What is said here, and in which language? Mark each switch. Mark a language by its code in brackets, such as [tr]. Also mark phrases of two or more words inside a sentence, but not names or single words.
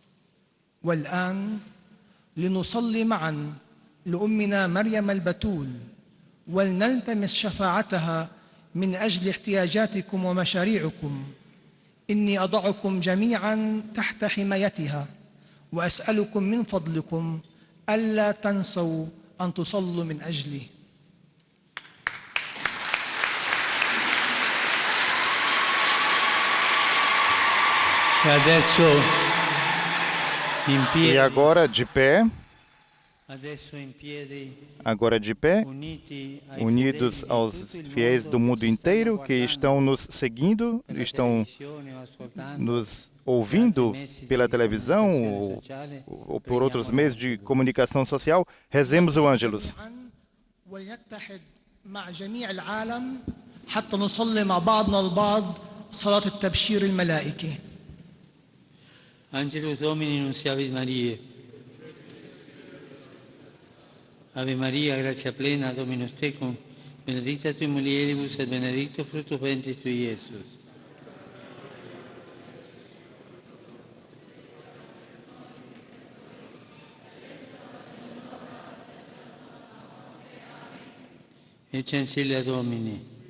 [ar] والآن لنصلي معا لأمنا مريم البتول ولنلتمس شفاعتها من أجل احتياجاتكم ومشاريعكم. إني أضعكم جميعا تحت حمايتها وأسألكم من فضلكم ألا تنسوا أن تصلوا من أجلي. [it] E adesso In E piedi, [pt] agora de pé, [it] adesso in piedi, uniti ai [pt] unidos [it] fedeli di [pt] aos [it] tutto il [pt] fiéis do mundo [it] che ci [pt] inteiro [it] stanno [pt] que [it] guardando [pt] estão nos seguindo, [it] per la [pt] estão [it] televisione o ascoltando [pt] nos ouvindo pela televisão [it] comunicazione sociale, [pt] ou por outros [it] preghiamo [pt] meios de [it] l'Angelo. [pt] comunicação social. Rezemos o Ângelus. [ar] ولنتحد مع جميع العالم حتى نصلي مع بعضنا البعض صلاة التبشير الملائكي. [la] Angelus Domini nunciavit Mariae. Ave Maria, gratia plena, Dominus tecum, benedicta tui mulieribus et benedictus fructus ventris tui, Iesus. Ecce ancilla Domini.